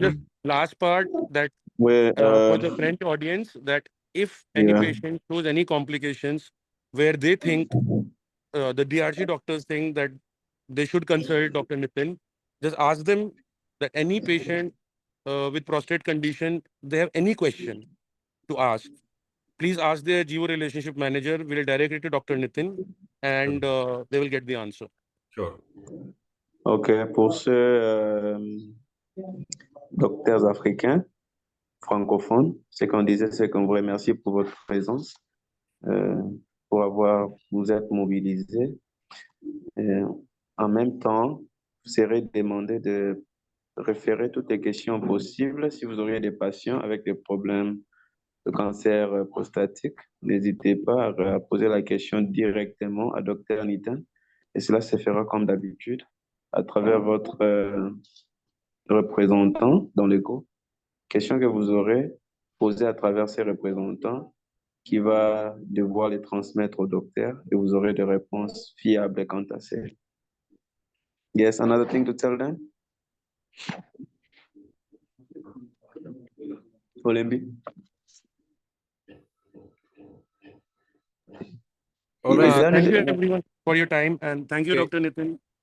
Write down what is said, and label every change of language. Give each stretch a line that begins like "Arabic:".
English: just last part that for the French audience, that if any patient shows any complications where they think the DRC doctors think that they should consult Dr. Nitin, just ask them that any patient with prostate condition, they have any question to ask, please ask their Jivo relationship manager. We'll direct it to Dr. Nitin, and they will get the answer. Sure.
French: Ok, pour ceux docteurs africains, francophones, ce qu'on disait, c'est qu'on vous remercie pour votre présence, vous êtes mobilisés. En même temps, vous serez demandé de référer toutes les questions possibles. Si vous auriez des patients avec des problèmes de cancer prostatique, n'hésitez pas à poser la question directement à Dr. Nitin. Et cela se fera comme d'habitude à travers votre représentant dans l'écho. Question que vous aurez posée à travers ces représentants qui va devoir les transmettre au docteur et vous aurez des réponses fiables quant à ça.
English: Yes, another thing to tell them? Olembi? All right. Thank you everyone for your time, and thank you, Dr. Nitin.